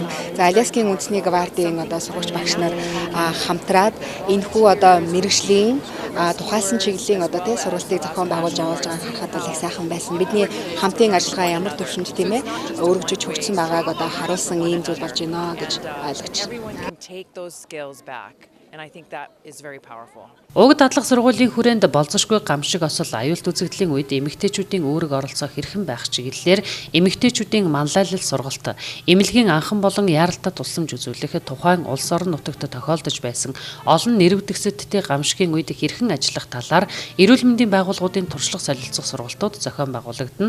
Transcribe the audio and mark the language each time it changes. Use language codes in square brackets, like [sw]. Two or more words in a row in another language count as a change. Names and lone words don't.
[mn] За Аляскийн үндэсний гвардийн одоо сургагч багш нар хамтраад энэхүү одоо мэрэгжлийн тухайлсан чиглэлийн одоо тий сургалтыг зохион байгуулж явуулж байгааг харахад бол их сайхан байсан. Бидний хамтын ажиллагаа ямар төвшөнд тийм ээ өргөжөж хөгжсөн байгааг одоо харуулсан ийм зүйл болж байна гэж ойлгож байна. [en] Take those skills back. And I think that is very powerful. [mn] Уг дадлага сургуулийн хүрээнд болзошгүй гамшиг осол аюулт үзэгдлийн үед эмэгтэйчүүдийн үүрэг оролцоо хэрхэн байх чиглэлээр эмэгтэйчүүдийн манлайлал сургалт, эмнэлгийн анхан болон яаралтай тусламж үзүүлэх тухайн улс орон нутагт тохиолдож байсан олон нэрвдэгсэдтэй гамшигын үед хэрхэн ажиллах талаар эрүүл мэндийн байгууллагуудын туршлага солилцох сургалтууд зохион байгуулагдана.